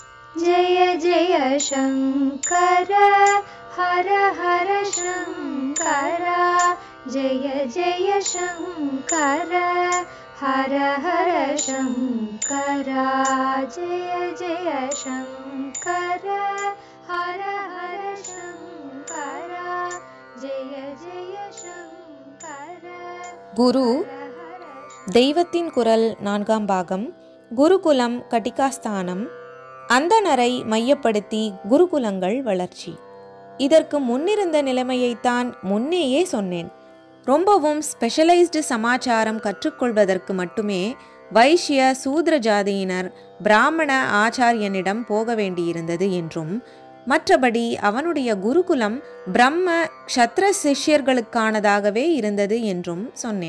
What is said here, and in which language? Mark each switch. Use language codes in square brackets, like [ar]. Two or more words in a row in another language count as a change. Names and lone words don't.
[sa] जय जय शङ्कर हर हर शङ्कर जय जय शङ्कर हर हर शङ्कर जय जय शङ्कर हर हर शङ्कर जय जय शङ्कर [ta] குரு தெய்வத்தின் குரல் 4ஆம் பாகம். குருகுலம் கட்டிகாஸ்தானம். அந்தணரை மையப்படுத்தி குருகுலங்கள் வளர்ச்சி. இதற்கு முன்னிருந்த நிலைமையைத்தான் முன்னேயே சொன்னேன். ரொம்பவும் ஸ்பெஷலைஸ்டு சமாச்சாரம் கற்றுக்கொள்வதற்கு மட்டுமே வைஷ்ய சூத்ர ஜாதியினர் பிராமண ஆச்சாரியனிடம் போக வேண்டியிருந்தது என்றும், மற்றபடி அவனுடைய குருகுலம் பிரம்ம க்ஷத்ர சிஷ்யர்களுக்கானதாகவே இருந்தது என்றும் சொன்னேன்.